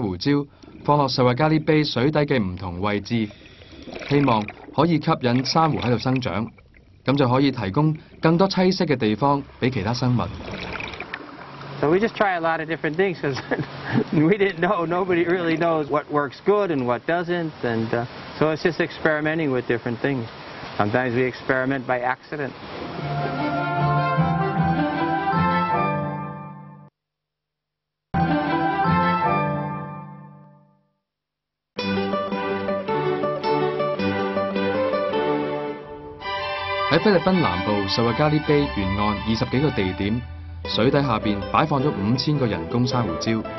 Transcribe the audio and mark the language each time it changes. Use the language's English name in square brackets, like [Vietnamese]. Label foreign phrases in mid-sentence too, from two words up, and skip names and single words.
[Cantonese] 瑚礁放落塞維加利卑水底嘅唔同位置，希望可以吸引珊瑚喺度生長，咁就可以提供更多棲息嘅地方俾其他生物。 [English] So we just try a lot of different things because we didn't know. Nobody really knows what works good and what doesn't, and so it's just experimenting with different things. Sometimes we experiment by accident. [Cantonese] 喺菲律賓南部塞維加利卑沿岸20幾個地點，水底下邊擺放咗5000個人工珊瑚礁。